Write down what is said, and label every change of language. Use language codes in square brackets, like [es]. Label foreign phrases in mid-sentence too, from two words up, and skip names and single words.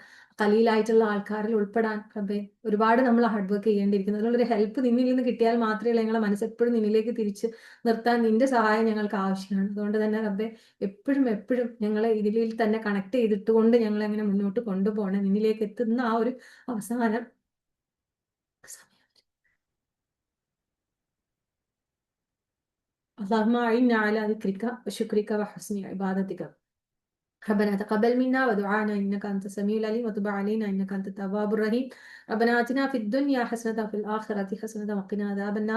[ml] ഖലീലായിട്ടുള്ള ആൾക്കാരിൽ ഉൾപ്പെടാൻ റബ്ബേ ഒരുപാട് നമ്മൾ [en] hard work [ml] ചെയ്യേണ്ടിയിരിക്കുന്നു. അതിനുള്ളൊരു ഹെൽപ്പ് നിന്നിൽ നിന്ന് കിട്ടിയാൽ മാത്രമേ ഞങ്ങളെ മനസ്സ് എപ്പോഴും നിന്നിലേക്ക് തിരിച്ച് നിർത്താൻ നിന്റെ സഹായം ഞങ്ങൾക്ക് ആവശ്യമാണ്. അതുകൊണ്ട് തന്നെ റബ്ബേ എപ്പോഴും ഞങ്ങളെ ഇതിൽ തന്നെ കണക്ട് ചെയ്തിട്ടുകൊണ്ട് ഞങ്ങളെ അങ്ങനെ മുന്നോട്ട് കൊണ്ടുപോകണം, നിന്നിലേക്ക് എത്തുന്ന ആ ഒരു അവസാനം സമയം. [ar] اللهم أعنا على ذكرك وشكرك وحسن عبادتك. ربنا تقبل منا ودعانا إنك أنت السميع العليم وتب علينا إنك أنت التواب الرحيم. ربنا آتنا في الدنيا حسنة وفي الآخرة حسنة وقنا عذاب النار.